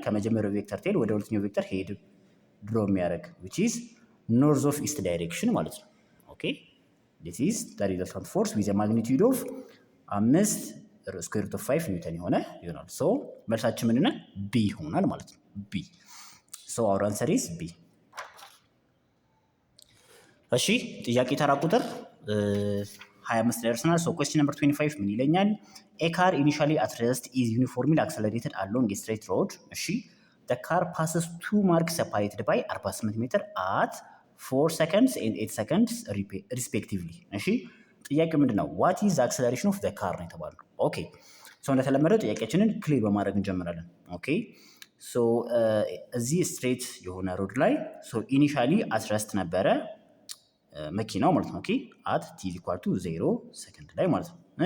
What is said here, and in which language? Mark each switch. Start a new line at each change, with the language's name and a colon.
Amharic: ከመጀመሪያው ቬክተር ቴል ወደ ሁለተኛው ቬክተር ሄድ ድሮ የሚያደርግ which is
English: ኖርዝ ኦፍ ኢስት ዳይሬክሽን
Amharic: ማለት ነው። ኦኬ
English: this is the resultant force with a magnitude of 5 ስኩዌር ሩት ኦፍ 5 ኒውተን
Amharic: የሆነ ይሆናል። ሶ መልሳችን ምን ይሆናል? ቢ ይሆናል ማለት ነው። ቢ ሶ
English: our answer is B።
Amharic: እሺ ጥያቄ ተራ ቁጥር 25 ላይ ደርሰናል። ሶ
English: question number 25
Amharic: ምን ይለኛል?
English: A car initially at rest is uniformly accelerated along a straight road። እሺ the car passes two marks separated by 48 ሜትር at 4 seconds and 8 seconds respectively። እሺ
Amharic: ጥያቄው ምንድነው?
English: what is the acceleration of the car
Amharic: ነው የተባለው። ኦኬ ሶ እንደተለመደው ጥያቄያችንን ክሊር በማድረግ እንጀምራለን። ኦኬ ሶ እዚህ ስትሬት የሆነ ሮድ ላይ ሶ ኢኒሻሊ
English: at rest
Amharic: ነበረ መኪናው ማለት ነው። ኦኬ
English: at t = 0
Amharic: ሰከንድ ላይ ማለት ነው።